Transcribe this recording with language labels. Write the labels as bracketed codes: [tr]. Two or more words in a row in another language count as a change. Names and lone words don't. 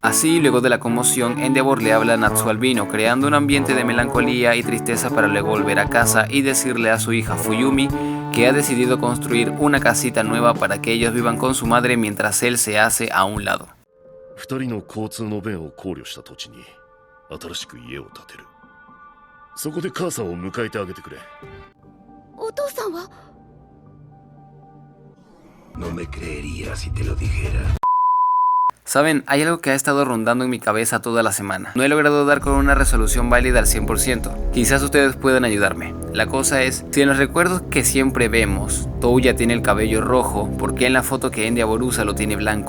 [es] Así, luego de la conmoción, Endeavor le habla a Natsu Albino, creando un ambiente de melancolía y tristeza para luego volver a casa y decirle a su hija Fuyumi que ha decidido construir una casita nueva para que ellos vivan con su madre mientras él se hace a un lado. [ja] 2 人の交通の便を考慮した土地に新しく家を建てる。そこで母さんを迎えてあげてくれ。お父さんは [es] No me creería si te lo dijera. Saben, hay algo que ha estado rondando en mi cabeza toda la semana. No he logrado dar con una resolución válida al 100%. Quizás ustedes puedan ayudarme. La cosa es, si en los recuerdos que siempre vemos, Touya tiene el cabello rojo, ¿por qué en la foto que Endeavor usa lo tiene blanco?